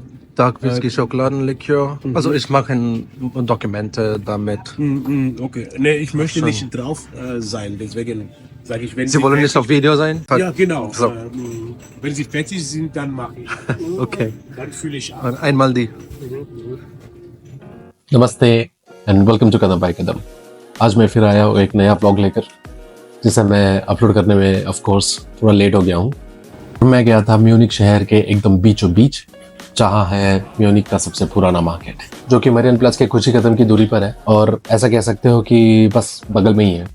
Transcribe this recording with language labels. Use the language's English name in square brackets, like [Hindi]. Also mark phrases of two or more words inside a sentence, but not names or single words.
[German] Dark Whisky Schokoladenlikör. Also ich mache Dokumente damit. okay. Nee, ich möchte so. nicht drauf sein, deswegen sage ich, wenn Sie wollen nicht auf Video sein? Ja, genau. So. Wenn sie fertig sind, dann mache ich. Okay. Dann fühle ich ab. Einmal die. [Hindi] नमस्ते [English] and welcome to [Hindi] कदम बाय कदम। आज मैं फिर आया हूँ एक नया व्लॉग लेकर, जिसे मैं अपलोड करने में [English] of course [Hindi] थोड़ा लेट हो गया हूँ। मैं गया था म्यूनिक शहर के एकदम बीचों बीच, जहाँ है म्यूनिक का सबसे पुराना मार्केट, जो कि मरियन प्लस के कुछ ही कदम की दूरी पर है और ऐसा कह सकते हो कि बस बगल में ही है।